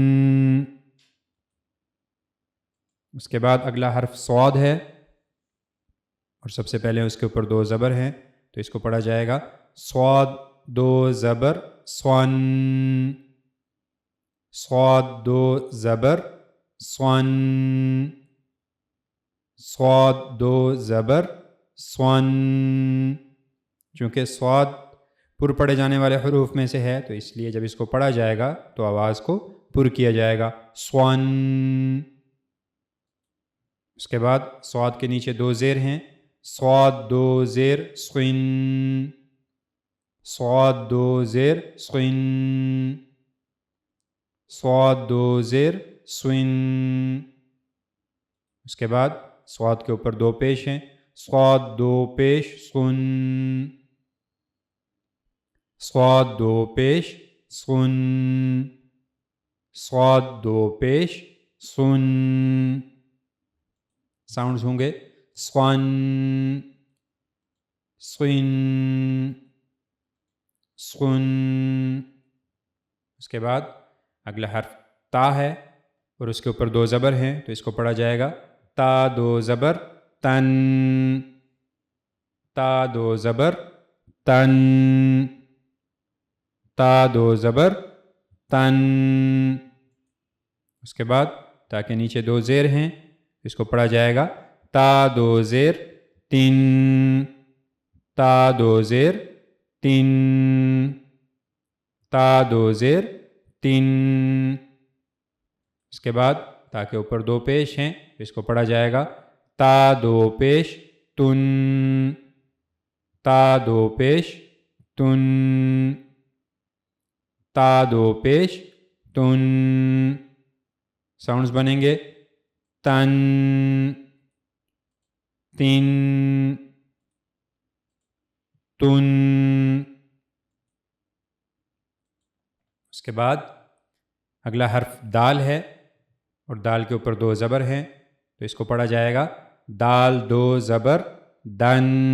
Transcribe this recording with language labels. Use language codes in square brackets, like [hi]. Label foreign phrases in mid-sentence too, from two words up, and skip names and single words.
[ur] اس کے بعد اگلا حرف صاد ہے، اور سب سے پہلے اس کے اوپر دو زبر ہیں تو اس کو پڑھا جائے گا صاد دو زبر صن، صاد دو زبر صن، صاد دو زبر صن۔ چونکہ صاد پر پڑھے جانے والے حروف میں سے ہے تو اس لیے جب اس کو پڑھا جائے گا تو آواز کو پر کیا جائے گا صن۔ اس کے بعد صاد کے نیچے دو زیر ہیں، صاد دو زیر صن، صاد دو زیر صن، صاد دو زیر صن۔ اس کے بعد صاد کے اوپر دو پیش ہیں، صاد دو پیش صن، صاد دو پیش صن، صاد دو پیش صن۔ ساؤنڈز ہوں گے صن، صن، صن۔ اس کے بعد اگلا حرف تا ہے، اور اس کے اوپر دو زبر ہیں تو اس کو پڑھا جائے گا تا دو زبر تن، تا دو زبر تن، تا دو زبر تن۔ اس کے بعد تا کے نیچے دو زیر ہیں، اس کو پڑھا جائے گا تا دو زیر تن، تا دو زیر تن، تا دو زیر تن۔ اس کے بعد تا کے اوپر دو پیش ہیں، اس کو پڑھا جائے گا تا دو پیش تن، تا دو پیش تن، تا دو پیش تن۔ ساؤنڈز بنیں گے تن تن تن. اس کے بعد اگلا حرف دال ہے اور دال کے اوپر 2 زبر ہیں تو اس کو پڑھا جائے گا دال 2 زبر دن.